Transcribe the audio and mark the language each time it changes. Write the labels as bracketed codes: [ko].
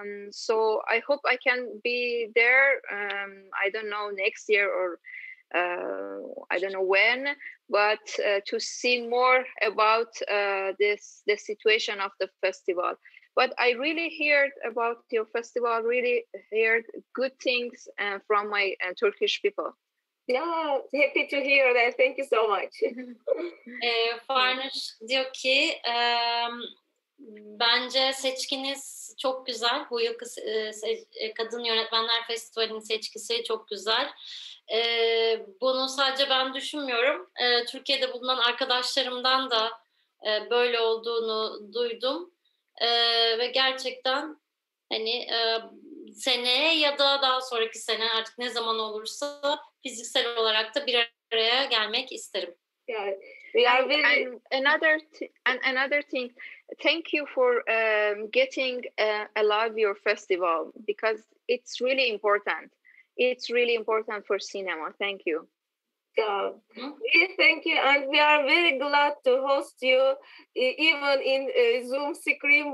[en] So I hope I can be there. I don't know, next year or I don't know when, but to see more about the situation of the festival. But I really heard about your festival, really heard good things from my Turkish people. Yeah, happy to hear that. Thank you so much. [tr] Farnuş diyor ki bence seçkiniz çok güzel. Bu yıl Kadın Yönetmenler Festivali'nin seçkisi çok güzel. Bunu sadece ben düşünmüyorum. Türkiye'de bulunan arkadaşlarımdan da böyle olduğunu duydum. Ve gerçekten hani seneye ya da daha sonraki sene artık ne zaman olursa fiziksel olarak da bir araya gelmek isterim. Yeah. [en] And another thing, thank you for getting alive your festival, because it's really important. it's really important for cinema. Thank you. Yeah. Thank you, and we are very glad to host you, even in Zoom screen.